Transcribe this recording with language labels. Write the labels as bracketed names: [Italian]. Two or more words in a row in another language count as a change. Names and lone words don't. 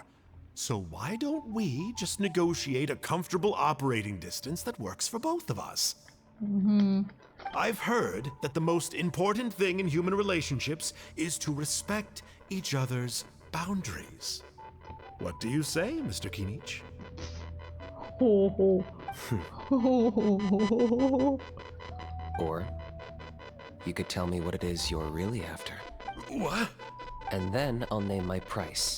[English] So why don't we just negotiate a comfortable operating distance that works for both of us? I've heard that the most important thing in human relationships is to respect each other's boundaries. What do you say, Mr. Kinich? Ho ho. Ho ho ho. Or you could tell me what it is you're really after. What? And then I'll name my price.